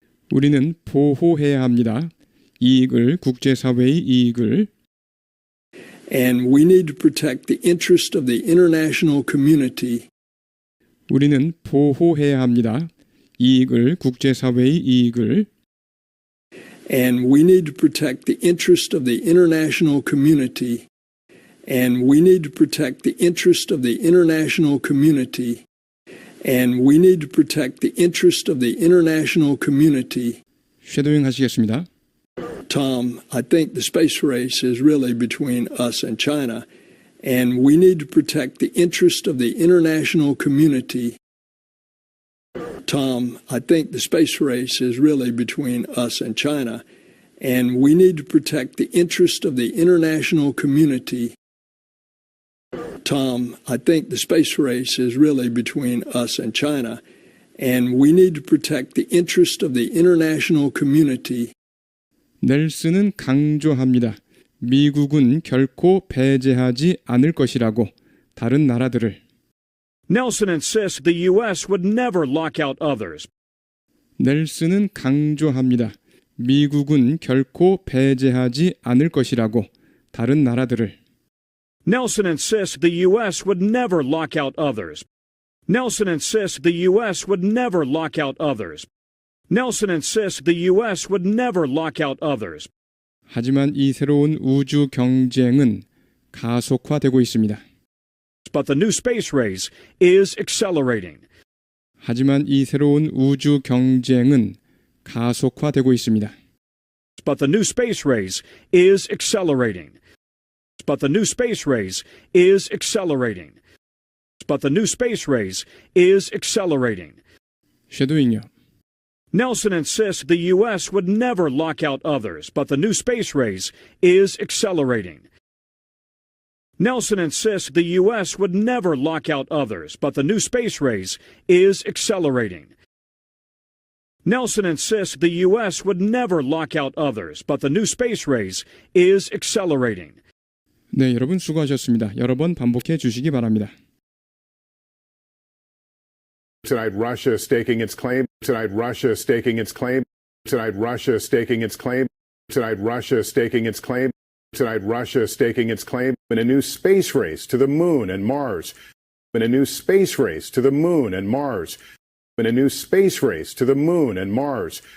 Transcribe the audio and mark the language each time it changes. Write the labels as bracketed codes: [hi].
[ko] 우리는 보호해야 합니다. 이익을, 국제사회의 이익을 [en] And we need to protect the interest of the international community. [ko] 우리는 보호해야 합니다. 이익을, 국제사회의 이익을 [en] And we need to protect the interest of the international community. And we need to protect the interest of the international community. And we need to protect the interest of the international community. [ko] 쉐도잉 하시겠습니다. [en] Tom, I think the space race is really between us and China. And we need to protect the interest of the international community. Tom, I think the space race is really between us and China. And we need to protect the interest of the international community. Tom, I think the space race is really between us and China, and we need to protect the interest of the international community. [ko] 넬슨은 강조합니다. 미국은 결코 배제하지 않을 것이라고 다른 나라들을 [en] Nelson insists the U.S. would never lock out others. [ko] 넬슨은 강조합니다. 미국은 결코 배제하지 않을 것이라고 다른 나라들을 [en] Nelson insists the U.S. would never lock out others. Nelson insists the U.S. would never lock out others. Nelson insists the U.S. would never lock out others. [ko] 하지만 이 새로운 우주 경쟁은 가속화되고 있습니다. [en] But the new space race is accelerating. [ko] 하지만 이 새로운 우주 경쟁은 가속화되고 있습니다. [en] But the new space race is accelerating. But the new space race is accelerating. But the new space race is accelerating. [ko] 쉐도잉요. [en] Nelson insists the U.S. would never lock out others, but the new space race is accelerating. Nelson insists the U.S. would never lock out others, but the new space race is accelerating. Nelson insists the U.S. would never lock out others, but the new space race is accelerating. [ko] 네, 여러분 수고하셨습니다. 여러 번 반복해 주시기 바랍니다. [en] Tonight, Russia staking its claim. Tonight, Russia staking its claim. Tonight, Russia staking its claim. Tonight, Russia staking its claim. Tonight, Russia staking its claim in a new space race to the moon and Mars. In a new space race to the moon and Mars. In a new space race to the moon and Mars.